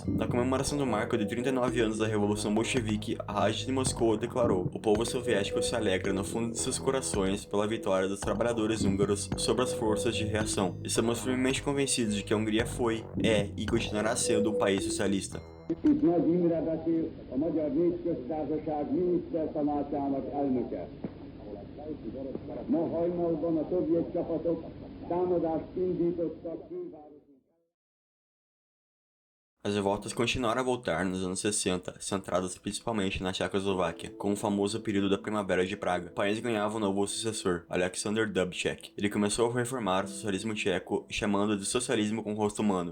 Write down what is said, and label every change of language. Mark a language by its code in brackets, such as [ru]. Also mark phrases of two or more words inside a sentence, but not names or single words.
[pt] Na comemoração do marco de 39 anos da Revolução Bolchevique, a Rádio de Moscou declarou: "O povo soviético se alegra no fundo de seus corações pela vitória dos trabalhadores húngaros sobre as forças de reação. Estamos firmemente convencidos de que a Hungria foi, é e continuará sendo um país socialista." [hu] Itt Nagy Imre beszél, a Magyar Népköztársaság minisztertanácsának elnöke. Ma hajnalban a szovjet csapatok támadást indítottak külvárosunk. [pt] As revoltas continuaram a voltar nos anos 60, centradas principalmente na Tchecoslováquia, com o famoso período da Primavera de Praga. O país ganhava um novo sucessor, Alexander Dubček. Ele começou a reformar o socialismo tcheco, chamando de socialismo com rosto humano.